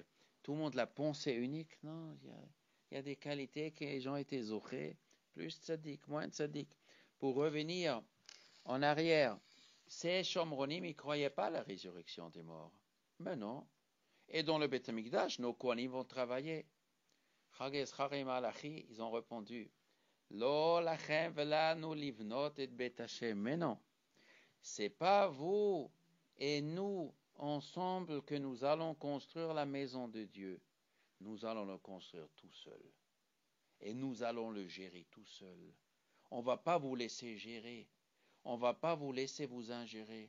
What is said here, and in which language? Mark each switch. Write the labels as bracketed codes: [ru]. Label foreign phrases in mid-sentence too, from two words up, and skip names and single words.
[fr] Tout le monde la pensée unique, non? Il y a des qualités que les gens étaient zochés, plus tzaddik, moins tzaddik. Pour revenir en arrière, ces Shomronim, ils ne croyaient pas à la résurrection des morts. Mais non. Et dans le Beth Amikdash, nos Kohanim vont travailler. Ils ont répondu, [he] לא לכם ולנו לבנות את בית השם. [fr] Mais non, c'est pas vous et nous ensemble que nous allons construire la maison de Dieu. Nous allons le construire tout seul. Et nous allons le gérer tout seul. On ne va pas vous laisser gérer. On ne va pas vous laisser vous ingérer.